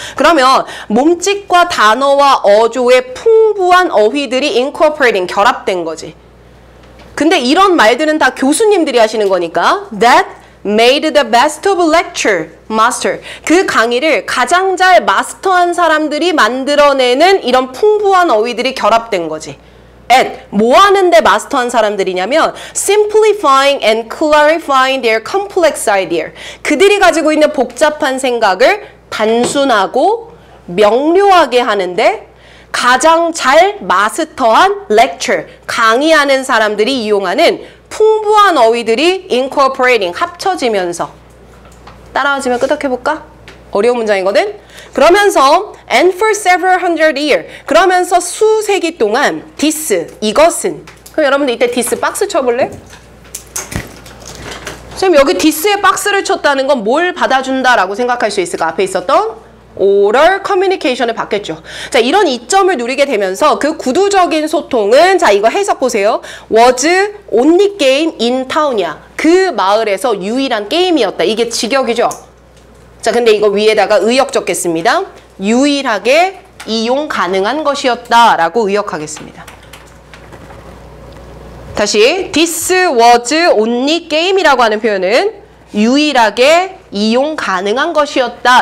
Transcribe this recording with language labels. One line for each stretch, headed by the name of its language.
Korean: 그러면 몸짓과 단어와 어조의 풍부한 어휘들이 incorporating, 결합된 거지. 근데 이런 말들은 다 교수님들이 하시는 거니까
English: that made the best of lecture master.
Korean: 그 강의를 가장 잘 마스터한 사람들이 만들어내는 이런 풍부한 어휘들이 결합된 거지.
English: at,
Korean: 뭐 하는데 마스터한 사람들이냐면
English: simplifying and clarifying their complex idea.
Korean: 그들이 가지고 있는 복잡한 생각을 단순하고 명료하게 하는데 가장 잘 마스터한 lecture, 강의하는 사람들이 이용하는 풍부한 어휘들이 incorporating, 합쳐지면서. 따라하시면 끄덕해볼까? 어려운 문장이거든? 그러면서
English: and for several hundred years,
Korean: 그러면서 수세기 동안 this, 이것은. 그럼 여러분들 이때 this 박스 쳐볼래? 선생님 여기 this에 박스를 쳤다는 건 뭘 받아준다라고 생각할 수 있을까? 앞에 있었던 oral communication을 받겠죠. 자, 이런 이점을 누리게 되면서 그 구두적인 소통은 자, 이거 해석 보세요.
English: was only game in town이야.
Korean: 그 마을에서 유일한 게임이었다. 이게 직역이죠. 자, 근데 이거 위에다가 의역 적겠습니다. 유일하게 이용 가능한 것이었다라고 의역하겠습니다. 다시
English: this was only game
Korean: 이라고 하는 표현은 유일하게 이용 가능한 것이었다.